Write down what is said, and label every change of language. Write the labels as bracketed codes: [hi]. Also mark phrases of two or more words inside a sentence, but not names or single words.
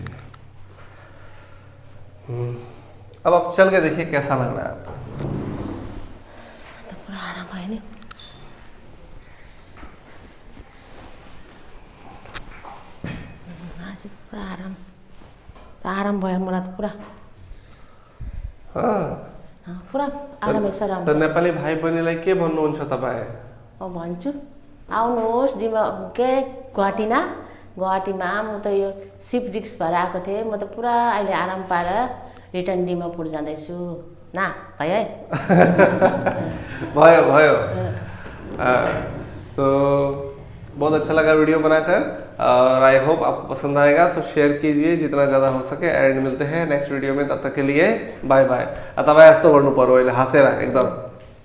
[hi] अब आप चल के देखिए कैसा लग रहा है आपको। तो पूरा आराम है नहीं। [ne] आज पूरा आराम भयो मलाई त पुरा। पुरा आराम छ राम। तो नेपाली भाइ बहिनीलाई के भन्नुहुन्छ तपाईँ? भन्छु आउनुहोस् गुवाहाटीमा। म त यो [en] shift disc [ne] भएर आएको थिएँ। म त पुरा अहिले आराम पाएर रिटर्न दिमापुर जाँदैछु। ना भयो है? भयो। [hi] तो बहुत अच्छा लगा वीडियो बनाकर और [en] I hope [hi] आपको पसंद आएगा। [en] so share [hi] कीजिए जितना ज़्यादा हो सके एंड मिलते हैं [en] next video [hi] में। तब तक के लिए [en] bye bye. [ne] तपाईँ यस्तो गर्नु पर्यो अहिले हाँसेर एकदम।